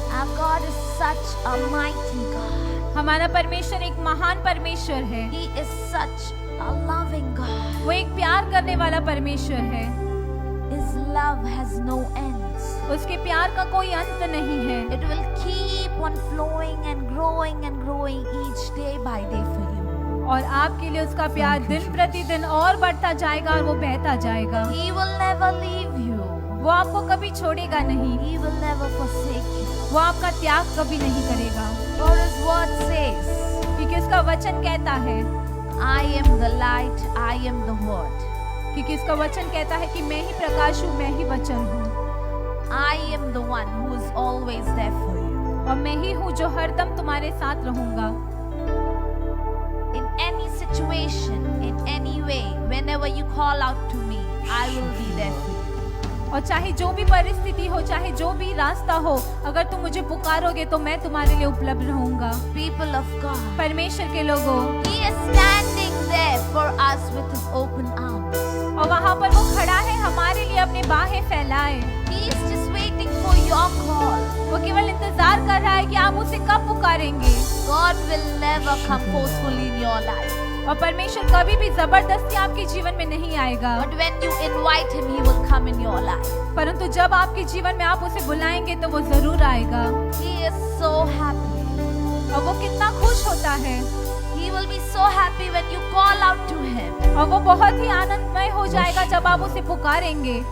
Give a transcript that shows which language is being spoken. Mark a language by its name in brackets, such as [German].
[English] our God is such a mighty God. [Hindi] हमारा परमेश्वर एक महान परमेश्वर है। [English] He is such a loving God. [Hindi] वो एक प्यार करने वाला परमेश्वर है। [English] His love has no ends. [Hindi] उसके प्यार का कोई अंत नहीं है। [English] It will keep on flowing and growing each day by day for you. [Hindi] और आपके लिए उसका प्यार दिन प्रतिदिन और बढ़ता जाएगा और वो बहता जाएगा। [English] He will never leave you. [Hindi] वो आपको कभी छोड़ेगा नहीं। [English] He will never forsake you. [Hindi] वो आपका त्याग कभी नहीं करेगा। [English] For His word says, [Hindi] क्योंकि उसका वचन कहता है, [English] I am the light, I am the word. [Hindi] क्योंकि उसका वचन कहता है कि मैं ही प्रकाश हूँ, मैं ही वचन हूँ। [English] am the one who is always there for you. [Hindi] और मैं ही हूँ जो हरदम तुम्हारे साथ रहूंगा। [English] In any situation, in any way, whenever you call out to me, I will be there for you. [Hindi] और चाहे जो भी परिस्थिति हो, चाहे जो भी रास्ता हो, अगर तुम मुझे पुकारोगे तो मैं तुम्हारे लिए उपलब्ध रहूंगा। [English] People of God, [Hindi] परमेश्वर के लोगों, [English] He is standing there for us with His open arms. [Hindi] और वहाँ पर वो खड़ा है हमारे लिए अपने बाहें फैलाए। [English] He is just waiting for your call. [Hindi] वो केवल इंतजार कर रहा है कि आप उसे कब पुकारेंगे। [English] God will never come forcefully in your life. [Hindi] और परमेश्वर कभी भी जबरदस्ती आपके जीवन में नहीं आएगा, [English] But when you invite Him, He will come in your life. [Hindi] परंतु जब आपके जीवन में आप उसे बुलाएंगे तो वो जरूर आएगा। [English] He is so happy. [Hindi] और वो कितना खुश होता है, [English] He will be so happy when you call out to Him. [Hindi] और वो बहुत ही आनंदमय हो जाएगा जब आप उसे पुकारेंगे।